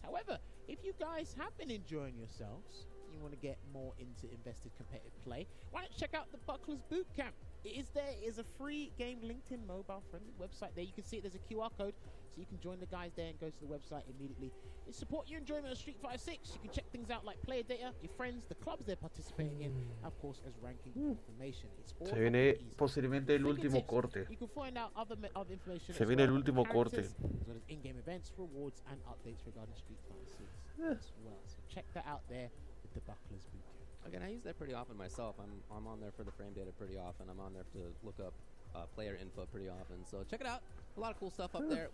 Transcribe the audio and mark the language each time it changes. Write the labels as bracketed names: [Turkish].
[English] However, if you guys have been enjoying yourselves, you want to get more into invested competitive play, why don't you check out the Bucklers Bootcamp? It is there. It is a free game LinkedIn mobile friendly website there. You can see it. There's a QR code, so you can join the guys there and go to the website immediately. It support your enjoyment of Street Fighter 6. You can check things out like player data, your friends, the clubs they're participating in, and of course as ranking information. It's all [Spanish] Se viene posiblemente el último corte. [English] You can find out other information. [Spanish] Se viene el último corte. [English] As well as in-game events, rewards, and updates regarding Street Fighter 6 as well. So check that out there with the Bucklers Bootcamp. Again, I use that pretty often myself. I'm on there for the frame data pretty often. I'm on there to look up player info pretty often. So check it out. A lot of cool stuff up there.